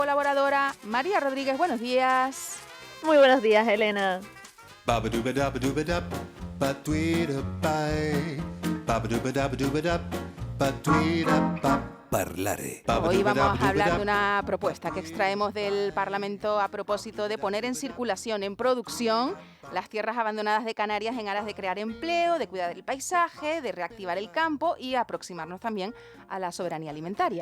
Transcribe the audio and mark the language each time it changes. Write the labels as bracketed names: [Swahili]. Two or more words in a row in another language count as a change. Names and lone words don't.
[Spanish] Colaboradora María Rodríguez, buenos días. Muy buenos días, Elena. Ba-ba-doo-ba-da-ba-doo-ba-da, ba-tweet-a-bye. Ba-ba-doo-ba-da-ba-doo-ba-da, ba-tweet-a-bye. Parlare. Hoy vamos a hablar de una propuesta que extraemos del Parlamento a propósito de poner en circulación, en producción, las tierras abandonadas de Canarias en aras de crear empleo, de cuidar el paisaje, de reactivar el campo y aproximarnos también a la soberanía alimentaria.